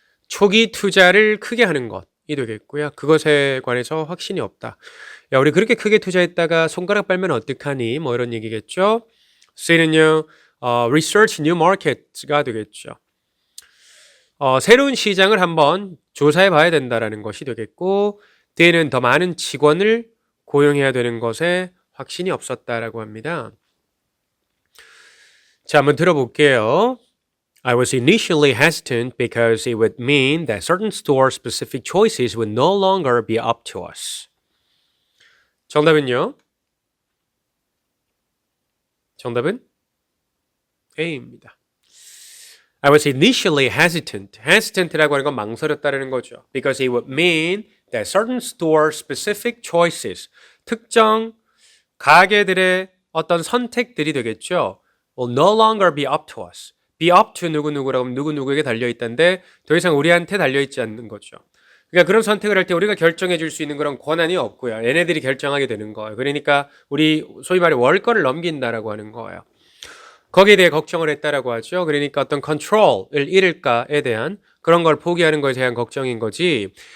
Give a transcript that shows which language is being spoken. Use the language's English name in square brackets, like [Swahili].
[Korean] 초기 투자를 크게 하는 것이 되겠고요. 그것에 관해서 확신이 없다. 야, 우리 그렇게 크게 투자했다가 손가락 빨면 어떡하니? 뭐 이런 얘기겠죠. [English] C는요, research new markets가 되겠죠. [Korean] 새로운 시장을 한번 조사해 봐야 된다라는 것이 되겠고, D는 더 많은 직원을 고용해야 되는 것에 확신이 없었다라고 합니다. 자, 한번 들어볼게요. [English] I was initially hesitant because it would mean that certain store-specific choices would no longer be up to us. [Korean] 정답은요? 정답은 A입니다. [English] I was initially hesitant. [Korean] hesitant라고 하는 건 망설였다는 거죠. [English] Because it would mean that certain store-specific choices, [Korean] 특정 가게들의 어떤 선택들이 되겠죠. [English] will no longer be up to us. be up to [Korean] 누구누구라고 하면 누구누구에게 달려있다는데 더 이상 우리한테 달려있지 않는 거죠. 그러니까 그런 선택을 할 때 우리가 결정해 줄 수 있는 그런 권한이 없고요. 얘네들이 결정하게 되는 거예요. 그러니까 우리 소위 말해 월권을 넘긴다라고 하는 거예요. 거기에 대해 걱정을 했다라고 하죠. 그러니까 어떤 컨트롤을 잃을까에 대한 그런 걸 포기하는 것에 대한 걱정인 거지.